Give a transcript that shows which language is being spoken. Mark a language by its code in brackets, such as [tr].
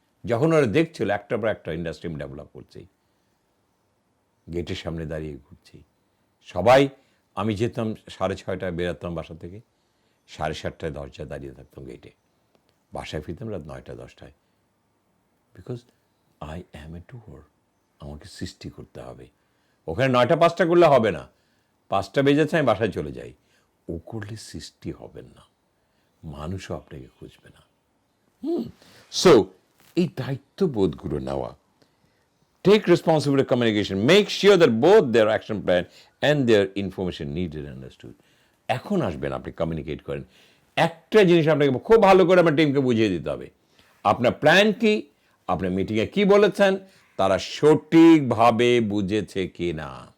[bn] যখন ওরা দেখছিল একটার পর একটা ইন্ডাস্ট্রি ডেভেলপ করছে, গেটের সামনে দাঁড়িয়ে ঘুরছি সবাই, আমি যেতাম 6:30টায়, বেরোতাম বাসা থেকে, 7:30টায় দরজায় দাঁড়িয়ে থাকতাম গেটে, বাসায় ফিরতাম রাত 9টা-10টায়। [en] because I am a doer, [bn] আমাকে সৃষ্টি করতে হবে। ওখানে 9টা-5টা করলে হবে না, 5টা বেজেছে আমি বাসায় চলে যাই, ও করলে সৃষ্টি হবেন না, মানুষও আপনাকে খুঁজবে না। সো এই দায়িত্ববোধগুলো নেওয়া, [en] take responsibility communication, make sure that both their action plan and their information needed and understood. [bn] এখন আসবেন আপনি কমিউনিকেট করেন, একটা জিনিস আপনাকে খুব ভালো করে আমার টিমকে বুঝিয়ে দিতে হবে, আপনার প্ল্যান কি, আপনার মিটিংয়ে কি বলেছেন, তারা সঠিকভাবে বুঝেছে কি না।